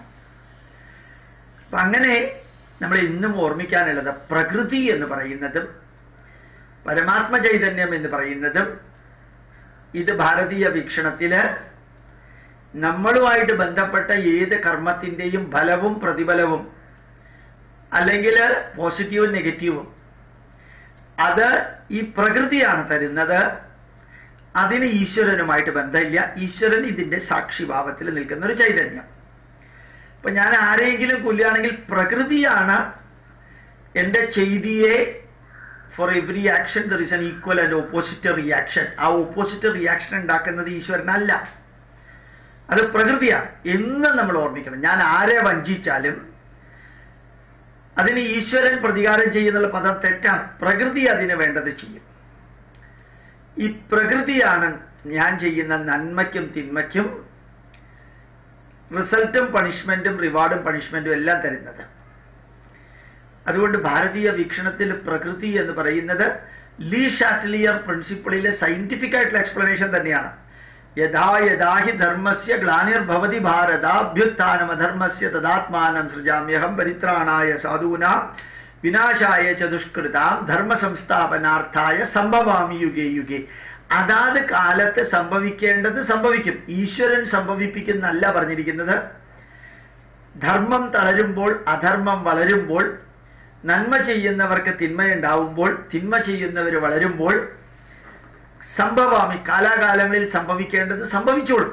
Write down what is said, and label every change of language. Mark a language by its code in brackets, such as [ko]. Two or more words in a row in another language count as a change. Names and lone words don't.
[ml] അപ്പൊ അങ്ങനെ നമ്മൾ ഇന്നും ഓർമ്മിക്കാനുള്ളത് പ്രകൃതി എന്ന് പറയുന്നതും പരമാത്മ ചൈതന്യം എന്ന് പറയുന്നതും ഇത് ഭാരതീയ വീക്ഷണത്തില് നമ്മളുമായിട്ട് ബന്ധപ്പെട്ട ഏത് കർമ്മത്തിന്റെയും ഫലവും പ്രതിഫലവും അല്ലെങ്കിൽ പോസിറ്റീവും നെഗറ്റീവും അത് ഈ പ്രകൃതിയാണ് തരുന്നത്. അതിന് ഈശ്വരനുമായിട്ട് ബന്ധമില്ല. ഈശ്വരൻ ഇതിന്റെ സാക്ഷിഭാവത്തിൽ നിൽക്കുന്ന ഒരു ചൈതന്യം. ഇപ്പൊ ഞാൻ ആരെങ്കിലും കൊല്ലുകയാണെങ്കിൽ പ്രകൃതിയാണ് എന്റെ ചെയ്തിയെ [en] For every action there is an equal and opposite reaction. [ml] ആ [en] opposite reaction [ml] ഉണ്ടാക്കുന്നത് ഈശ്വരനല്ല, അത് പ്രകൃതിയാണ് എന്ന് നമ്മൾ ഓർമ്മിക്കണം. ഞാൻ ആരെ വഞ്ചിച്ചാലും അതിന് ഈശ്വരൻ പ്രതികാരം ചെയ്യുന്നുള്ള പദം തെറ്റാണ്. പ്രകൃതി അതിന് വേണ്ടത് ചെയ്യും. ഈ പ്രകൃതിയാണ് ഞാൻ ചെയ്യുന്ന നന്മയ്ക്കും തിന്മയ്ക്കും റിസൾട്ടും പണിഷ്മെന്റും റിവാർഡും പണിഷ്മെന്റും എല്ലാം തരുന്നത്. അതുകൊണ്ട് ഭാരതീയ വീക്ഷണത്തിൽ പ്രകൃതി എന്ന് പറയുന്നത് ലീ ഷാറ്റ്ലിയർ പ്രിൻസിപ്പിളിലെ സയന്റിഫിക് ആയിട്ടുള്ള എക്സ്പ്ലനേഷൻ തന്നെയാണ്. [sa] യഥാ യഥാഹി ധർമ്മസ്യ ഗ്ലാനിർഭവതി ഭാരതാഭ്യുത്ഥാനം അധർമ്മസ്യ തദാത്മാനം സൃജാമ്യഹം പരിത്രാണായ സാധൂനാം വിനാശായ ച ദുഷ്കൃതാം ധർമ്മ സംസ്ഥാപനാർത്ഥായ സംഭവാമി യുഗേ യുഗേ. [ml] അതാത് കാലത്ത് സംഭവിക്കേണ്ടത് സംഭവിക്കും. ഈശ്വരൻ സംഭവിപ്പിക്കുന്നല്ല പറഞ്ഞിരിക്കുന്നത്. ധർമ്മം തളരുമ്പോൾ അധർമ്മം വളരുമ്പോൾ നന്മ ചെയ്യുന്നവർക്ക് തിന്മയുണ്ടാവുമ്പോൾ തിന്മ ചെയ്യുന്നവർ വളരുമ്പോൾ സംഭവാമി കാലാകാലങ്ങളിൽ സംഭവിക്കേണ്ടത് സംഭവിച്ചോളും.